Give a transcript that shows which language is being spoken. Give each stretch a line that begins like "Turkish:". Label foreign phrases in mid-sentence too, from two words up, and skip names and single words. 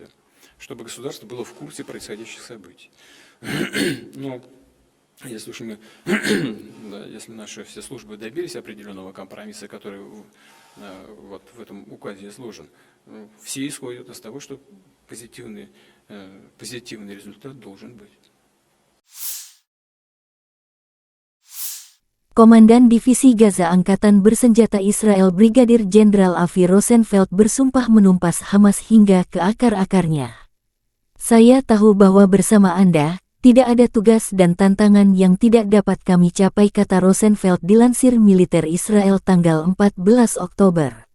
Russian: Чтобы государство было в курсе происходящих событий. Но если уж мы, если наши все службы добились определенного компромисса, который вот в этом указе изложен, все исходят из того, что позитивный результат должен быть.
Indonesian: Komandan Divisi Gaza Angkatan Bersenjata Israel Brigadir Jenderal Avi Rosenfeld bersumpah menumpas Hamas hingga ke akar-akarnya. Saya tahu bahwa bersama Anda, tidak ada tugas dan tantangan yang tidak dapat kami capai, kata Rosenfeld dilansir militer Israel tanggal 14 Oktober.